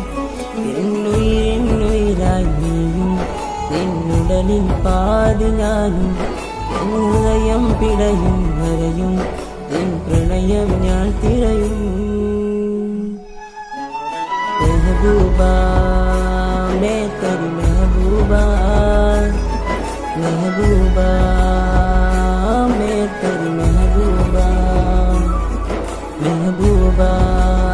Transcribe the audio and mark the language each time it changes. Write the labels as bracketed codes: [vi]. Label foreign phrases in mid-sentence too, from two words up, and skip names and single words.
[ml] എന്നുയിരായി നീയും എന്നുടലിൽ പാതി ഞാനും. ഹൃദയം പിടയും വരയും എൻ പ്രണയം ഞാൻ തിരയും. [hi] മെഹബൂബാ मैं तेरी महबूबा, महबूबा मैं तेरी महबूबा, महबूबा